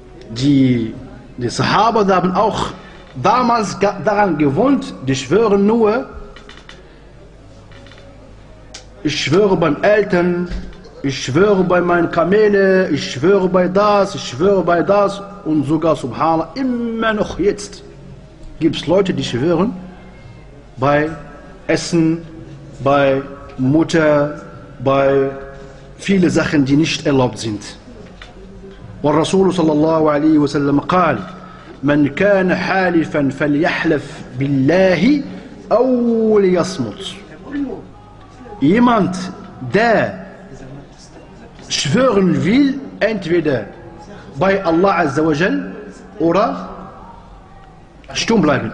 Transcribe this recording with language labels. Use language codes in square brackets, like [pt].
[de] Die Sahaba haben auch damals daran gewohnt, die schwören nur, ich schwöre beim Eltern, ich schwöre bei meinen Kamele, ich schwöre bei das, ich schwöre bei das und sogar Subhanallah, immer noch jetzt gibt es Leute, die schwören bei Essen, bei Mutter, bei viele Sachen, die nicht erlaubt sind. [ar] والرسول صلى الله عليه وسلم قال من كان حالفا فليحلف بالله او ليصمت. [de] Jemand der schwören will, entweder bei Allah azza wa jal oder stumm bleiben.